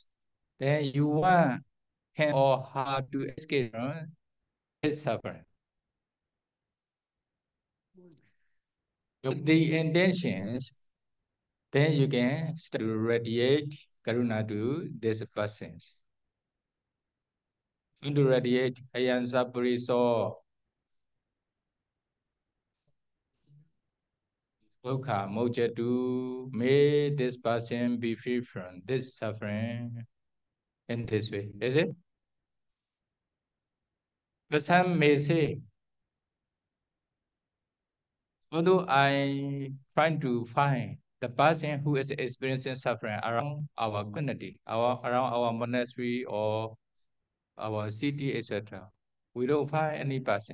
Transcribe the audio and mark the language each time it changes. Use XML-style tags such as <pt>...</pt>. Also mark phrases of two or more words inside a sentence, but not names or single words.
<en>Then you want him or her to escape from his suffering. With the intentions, then you can start to radiate karuna to this person. To radiate</en> <pi>ayansa puriso Dukkha mojatu,</pi> <en>may this person be free from this suffering in this way. Is it? But some may say, although I trying to find the person who is experiencing suffering around our community, around our monastery or our city, etc., we don't find any person.</en>